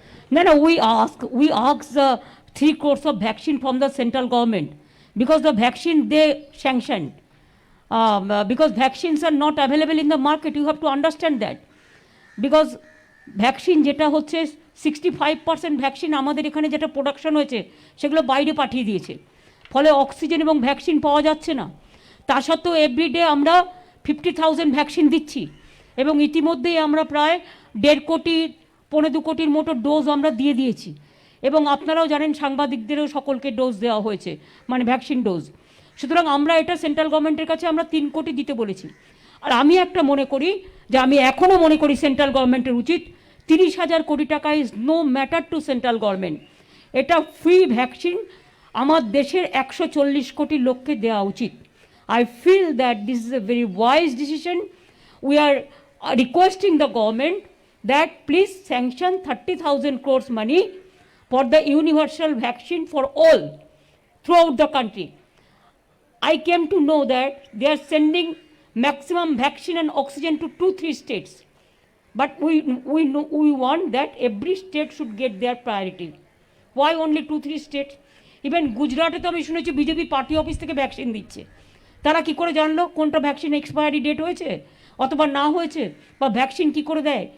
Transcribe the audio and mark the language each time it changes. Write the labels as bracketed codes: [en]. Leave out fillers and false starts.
[en] No, no, we ask 3 crores of vaccine from the central government because the vaccine they sanctioned. Because vaccines are not available in the market, you have to understand that. [bn] Because vaccine যেটা হচ্ছে 65% vaccine আমাদের এখানে যেটা production হয়েছে সেগুলো বাইরে পাঠিয়ে দিয়েছে, ফলে অক্সিজেন এবং ভ্যাকসিন পাওয়া যাচ্ছে না। তা সত্ত্বেও এভরিডে আমরা 50,000 ভ্যাকসিন দিচ্ছি এবং ইতিমধ্যেই আমরা প্রায় 1.5 কোটি 1.25 কোটির মতো ডোজ আমরা দিয়ে দিয়েছি। এবং আপনারাও জানেন সাংবাদিকদেরও সকলকে ডোজ দেওয়া হয়েছে, মানে ভ্যাকসিন ডোজ। সুতরাং আমরা এটা সেন্ট্রাল গভর্নমেন্টের কাছে আমরা 3 কোটি দিতে বলেছি। আর আমি একটা মনে করি যে আমি এখনও মনে করি সেন্ট্রাল গভর্নমেন্টের উচিত 30,000 কোটি টাকা [en] Is no matter to central government. [bn] এটা ফ্রি ভ্যাকসিন আমার দেশের 140 কোটি লোককে দেওয়া উচিত। [en] I feel that this is a very wise decision. We are requesting the government that please sanction 30,000 crores money for the universal vaccine for all throughout the country. I came to know that they are sending maximum vaccine and oxygen to 2-3 states. But we want that every state should get their priority. Why only 2-3 states? [bn] Even গুজরাটে তো আমি শুনেছি BJP party office থেকে vaccine দিচ্ছে। তারা কি করে জানলো কোনটা ভ্যাকসিন এক্সপায়ারি ডেট হয়েছে অথবা না হয়েছে, বা ভ্যাকসিন কি করে দেয়?